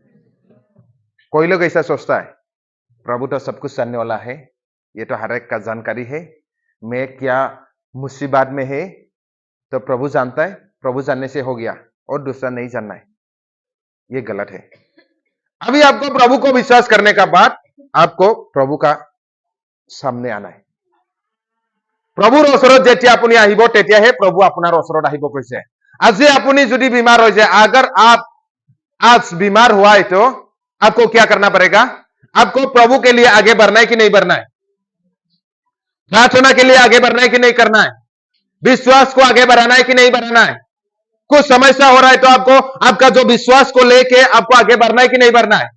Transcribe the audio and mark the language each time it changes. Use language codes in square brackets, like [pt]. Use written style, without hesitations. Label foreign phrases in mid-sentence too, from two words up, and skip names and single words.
[hi] कोई लोग ऐसा सोचता है प्रभु तो सब कुछ जानने वाला है, ये तो हर एक का जानकारी है, मैं क्या मुसीबत में है तो प्रभु जानता है, प्रभु जानने से हो गया और दूसरा नहीं जानना है। ये गलत है। अभी आपको प्रभु को विश्वास करने का बाद आपको प्रभु का सामने आना है। [as] প্ৰভুৰ ওচৰত যেতিয়া আপুনি আহিব তেতিয়াহে প্ৰভু আপোনাৰ ওচৰত আহিব কৈছে। আজি আপুনি যদি [hi] बीमार हो जाए, अगर आप आज बीमार हुआ है तो आपको क्या करना पड़ेगा? आपको प्रभु के लिए आगे बढ़ना है कि नहीं बढ़ना है? प्रार्थना के लिए आगे बढ़ना है कि नहीं करना है? विश्वास को आगे बढ़ाना है कि नहीं बढ़ाना है? कुछ समस्या हो रहा है तो आपको आपका जो विश्वास को लेके आपको आगे बढ़ना है कि नहीं बढ़ना है?